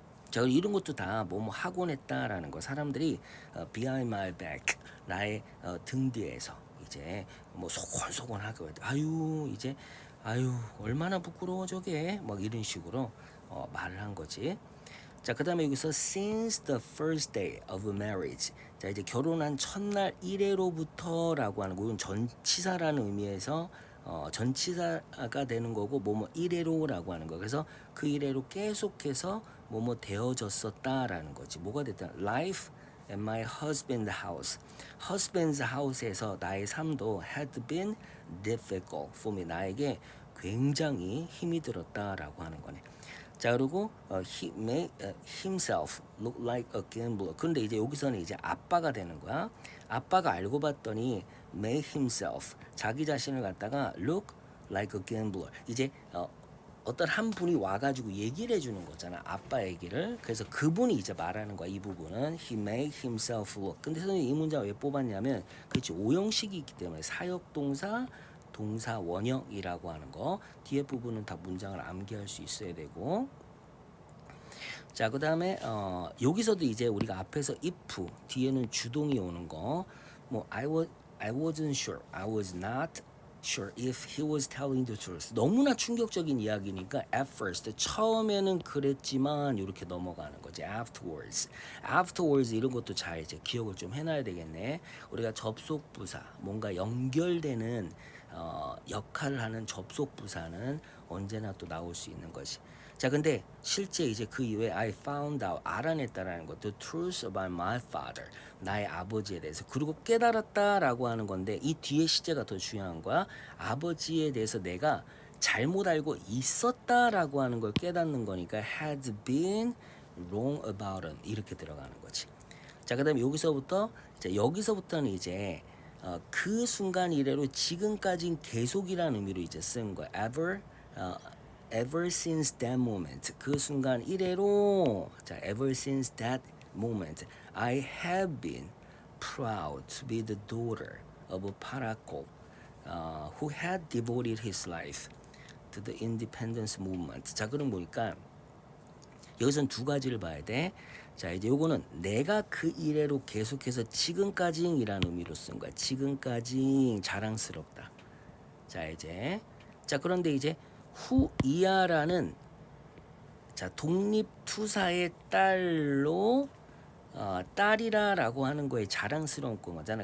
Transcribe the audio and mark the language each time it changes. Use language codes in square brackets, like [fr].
[ko] 자, 이런 것도 다 뭐뭐 하곤 했다라는 거. 사람들이 [en] behind my back [ko] 나의 등 뒤에서 이제 뭐 소곤소곤 하고 아유 이제 아유 얼마나 부끄러워 저게 막 이런 식으로 말을 한 거지. 자, 그다음에 여기서 [en] since the first day of marriage. [ko] 자, 이제 결혼한 첫날 이래로부터라고 하는 거. 이건 전치사라는 의미에서 전치사가 되는 거고 뭐뭐 이래로라고 하는 거. 그래서 그 이래로 계속해서 뭐뭐 되어졌었다라는 거지. 뭐가 됐다? [en] Life at my husband's house. husband's house에서 [ko] 나의 삶도 [en] had been difficult for me. [ko] 나에게 굉장히 힘이 들었다라고 하는 거네. 자, 그리고 [en] he made himself look like a gambler. [ko] 근데 이제 여기서는 이제 아빠가 되는 거야. 아빠가 알고 봤더니 [en] made himself [ko] 자기 자신을 갖다가 [en] look like a gambler. [ko] 이제 어떤 한 분이 와가지고 얘기를 해주는 거잖아. 아빠 얘기를. 그래서 그분이 이제 말하는 거야. 이 부분은 [en] he made himself look. [ko] 근데 선생님 이 문장 왜 뽑았냐면 그렇지 오형식이 있기 때문에 사역동사 동사 원형이라고 하는 거 뒤에 부분은 다 문장을 암기할 수 있어야 되고. 자, 그 다음에 여기서도 이제 우리가 앞에서 [en] if [ko] 뒤에는 주동이 오는 거 뭐 [en] I wasn't sure, I was not sure if he was telling the truth. [ko] 너무나 충격적인 이야기니까 [en] at first [ko] 처음에는 그랬지만 이렇게 넘어가는 거지. [en] afterwards [ko] 이런 것도 잘 이제 기억을 좀 해놔야 되겠네. 우리가 접속부사 뭔가 연결되는 역할을 하는 접속부사는 언제나 또 나올 수 있는 것이. 자, 근데 실제 이제 그 이후에 [en] I found out [ko] 알아냈다라는 것, [en] the truth about my father [ko] 나의 아버지에 대해서 그리고 깨달았다라고 하는 건데 이 뒤에 시제가 더 중요한 거야. 아버지에 대해서 내가 잘못 알고 있었다라고 하는 걸 깨닫는 거니까 [en] had been wrong about him [ko] 이렇게 들어가는 거지. 자, 그다음에 여기서부터는 이제 그 순간 이래로 지금까지는 계속이라는 의미로 이제 쓴 거야. [en] ever since that moment. [ko] 그 순간 이래로 자, [en] ever since that moment I have been proud to be the daughter of Paraco who had devoted his life to the independence movement. [ko] 자, 그럼 보니까 여기서는 두 가지를 봐야 돼. 자, 이제 요거는 내가 그 이래로 계속해서 지금까지이라는 의미로 쓴 거야. 지금까지 자랑스럽다. 자, 이제 자, 그런데 이제 후이아라는 자, 독립투사의 딸로 딸이라라고 하는 거에 자랑스러운 거잖아.